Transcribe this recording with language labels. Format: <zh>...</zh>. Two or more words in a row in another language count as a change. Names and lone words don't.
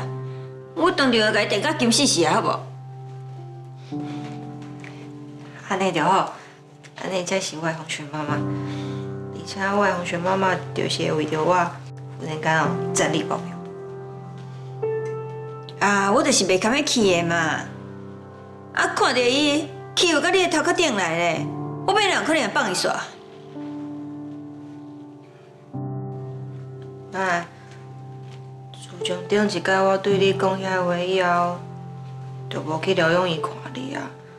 <nan>我当场甲伊电到金死死啊，好无？安尼就好，安尼才是我的风雪妈妈。而且我的风雪妈妈就是会为着我，忽然间哦战力爆表。啊，我就是袂甘要去的嘛。啊，看到伊去有甲你的头壳顶来咧，我要哪有可能会放伊煞？妈，自从顶一摆我对你讲遐话以后，就无去疗养院看你啊。</nan>